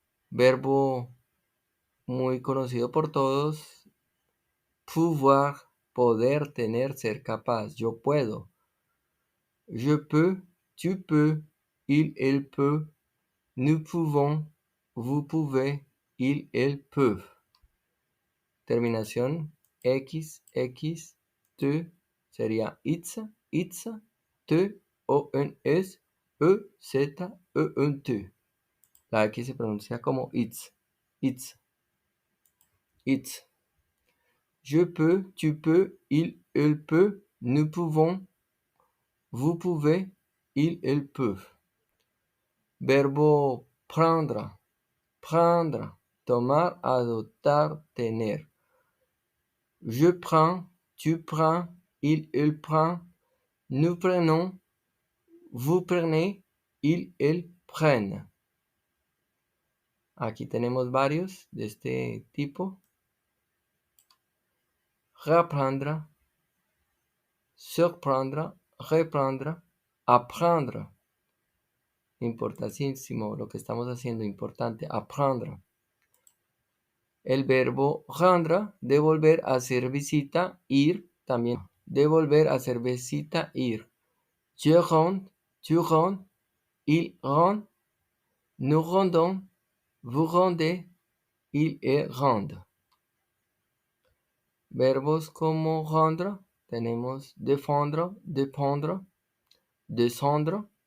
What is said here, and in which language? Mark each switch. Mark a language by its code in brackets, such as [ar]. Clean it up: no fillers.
[es] Verbo muy conocido por todos, pouvoir, poder, tener, ser capaz. Yo puedo. [fr] Je peux, tu peux, elle peut, nous pouvons, vous pouvez, elles peuvent. [es] Terminación X, X, T sería it's, it's, T, O, N, S, E, Z, E, N, T. La X se pronuncia como it's, it's, it's. [fr] Je peux, tu peux, elle peut, nous pouvons, vous pouvez, elles peuvent. [es] Verbo prendre, prendre, tomar, adoptar, tener. [fr] Je prends, tu prends, elle prend, nous prenons, vous prenez, elles prennent. [es] Aquí tenemos varios de este tipo. [fr] Reprendre, surprendre, reprendre, apprendre. [es] Importantísimo lo que estamos haciendo, importante, apprendre. El verbo rendre, devolver, hacer visita, ir, también. Devolver, hacer visita, ir. [fr] Je rends, tu rends, il rend, nous rendons, vous rendez, elles rendent. [es] Verbos como rendre, tenemos défendre, dépendre, descendre.